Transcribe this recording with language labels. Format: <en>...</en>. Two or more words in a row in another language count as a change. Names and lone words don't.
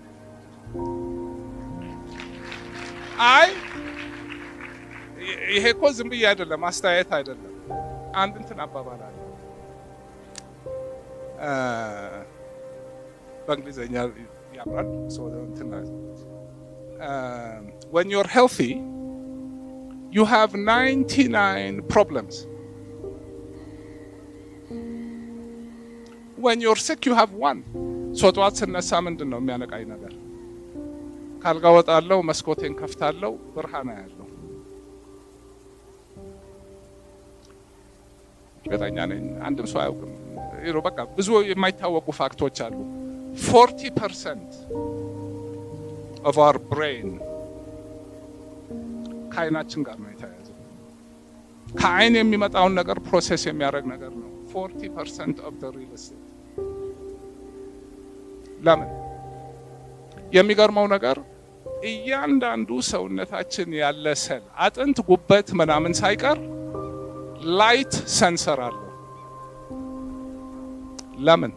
<am>አይ ይሄ እኮ ዝም ብዬ አይደለም፣ አስተያየት አይደለም። አንድ እንትን አባባል አለ በእንግሊዝኛ ያምራል።</am> <en>when you're healthy you have 99 problems. when you're sick you have one.</en> <am>ጠዋት ስነሳ ምንድን ነው የሚያነቃኝ ነገር? ካልጋ ወጣለሁ፣ መስኮቴን ከፍታለሁ፣ ብርሃን አያለሁ። እርግጠኛ ነኝ አንድም ሰው አያውቅም። በቃ ብዙ የማይታወቁ ፋክቶች አሉ።</am> <en>40% of our brain</en> <am>ከአይናችን ጋር ነው የተያያዘው። ከአይን የሚመጣውን ነገር ፕሮሴስ የሚያደርግ ነገር ነው</am> <en>40% of the real estate።</en> <am>ለምን? የሚገርመው ነገር እያንዳንዱ ሰውነታችን ያለ ሰል አጥንት፣ ጉበት ምናምን ሳይቀር</am> <en>light sensor</en> <am>አለው። ለምን?</am>